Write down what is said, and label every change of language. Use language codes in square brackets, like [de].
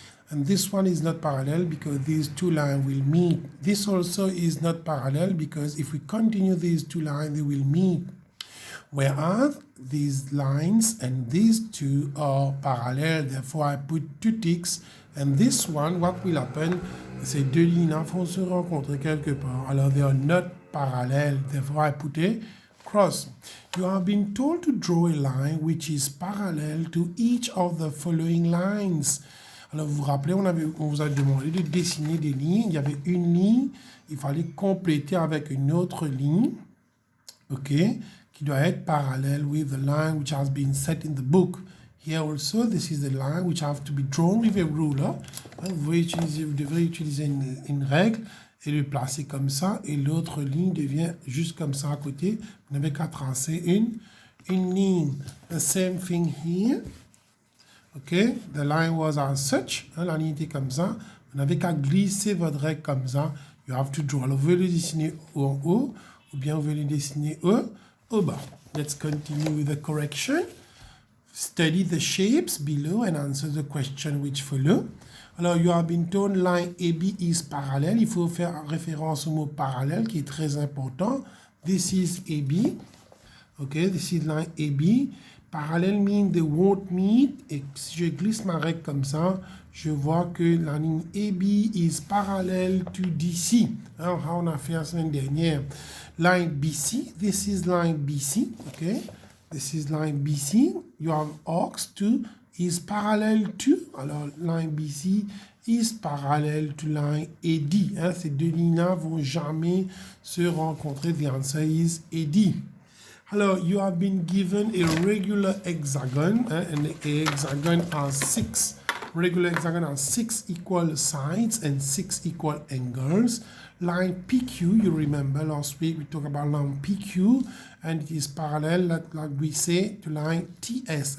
[en] And this one is not parallel because these two lines will meet. This also is not parallel because if we continue these two lines, they will meet. Whereas these lines and these two are parallel, therefore I put two ticks. And this one, what will happen? [fr] Ces deux lignes vont se rencontrer quelque part. [en] Alors they are not parallel, therefore I put a cross. You have been told to draw a line which is parallel to each of the following lines. [fr] Alors, vous vous rappelez, on vous a demandé de dessiner des lignes. Il y avait une ligne, il fallait compléter avec une autre ligne, ok, qui doit être parallèle [en] with the line which has been set in the book. Here also, this is the line which have to be drawn with a ruler. [fr] Vous devrez utiliser une règle et le placer comme ça, et l'autre ligne devient juste comme ça à côté. Vous n'avez qu'à tracer une ligne. [en] The same thing here. Okay, the line was as such, [fr] la ligne était comme ça, vous n'avez qu'à glisser votre règle comme ça, [en] you have to draw. [fr] Alors vous voulez le dessiner en haut, ou bien vous voulez le dessiner au bas. [en] Let's continue with the correction. Study the shapes below and answer the question which follow. Alors, you have been told line AB is parallel. [fr] Il faut faire référence au mot parallèle qui est très important. [en] This is AB. Okay, this is line AB. Parallèle means they won't meet. [fr] Et si je glisse ma règle comme ça, je vois que la ligne AB [en] is parallel to DC. [fr] Alors, on a fait la semaine dernière. [en] Line BC, this is line BC. Okay, this is line BC. You have arcs to is parallel to. Alors, line BC is parallel to line AD. [fr] Ces deux lignes-là vont jamais se rencontrer. [en] The answer is AD. Hello, you have been given a regular hexagon, and the hexagon has six. Regular hexagon has 6 equal sides and 6 equal angles. Line PQ, you remember last week we talked about line PQ, and it is parallel, like we say, to line TS.